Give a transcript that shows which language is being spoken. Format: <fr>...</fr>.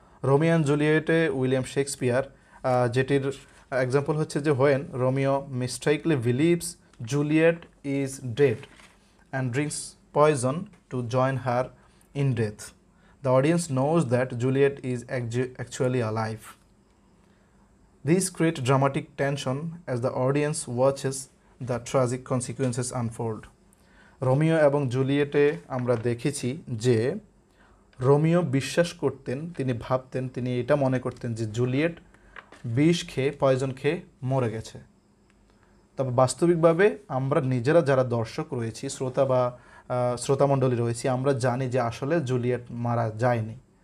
<en>Romeo and জুলিয়েটে William Shakespeare,</en> <bn>যেটির example হচ্ছে যে</bn> <en>When Romeo mistakenly believes Juliet is dead and drinks poison to join her in death, the audience knows that Juliet is actually alive. These create dramatic tension as the audience watches the tragic consequences unfold.</en> <bn>Romeo এবং জুলিয়েটে আমরা দেখেছি যে Romeo বিশ্বাস করতেন, তিনি ভাবতেন, তিনি এটা মনে করতেন যে জুলিয়েট বিষ খেয়ে, পয়জন খেয়ে মরে গেছে। তবে বাস্তবিকভাবে আমরা নিজেরা যারা দর্শক রয়েছি, শ্রোতা বা শ্রোতামণ্ডলী রয়েছি, আমরা জানি যে আসলে জুলিয়েট মারা যায়নি।</bn>